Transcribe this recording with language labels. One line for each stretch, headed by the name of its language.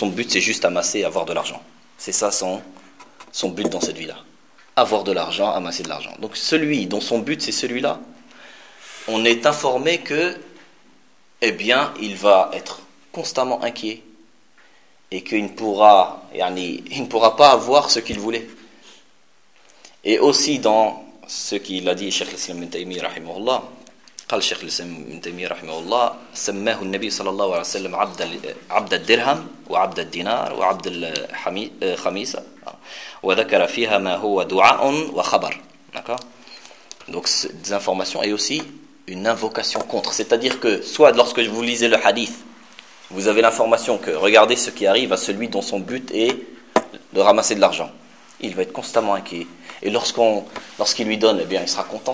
French: Son but, c'est juste amasser et avoir de l'argent. C'est ça son but dans cette vie-là. Avoir de l'argent, amasser de l'argent. Donc celui dont son but, c'est celui-là, on est informé que, eh bien, il va être constamment inquiet et qu'il ne pourra, pas avoir ce qu'il voulait. Et aussi dans ce qu'il a dit Cheikh l'Islam Ibn Taymiyyah rahimahullah,
Arabic: قال Cheikh l'Islam Ibn Taymiyyah rahimahullah, سماه النبي صلى الله عليه وسلم عبد الدرهم وعبد الدينار وعبد الخميسة وذكر فيها ما هو دعاء وخبر.
French: D'accord. Donc des informations et aussi une invocation contre. C'est-à-dire que soit lorsque vous lisez le hadith, Vous avez l'information que regardez ce qui arrive à celui dont son but est de ramasser de l'argent. Il va être constamment inquiet. Et lorsqu'il lui donne, eh bien, il sera content.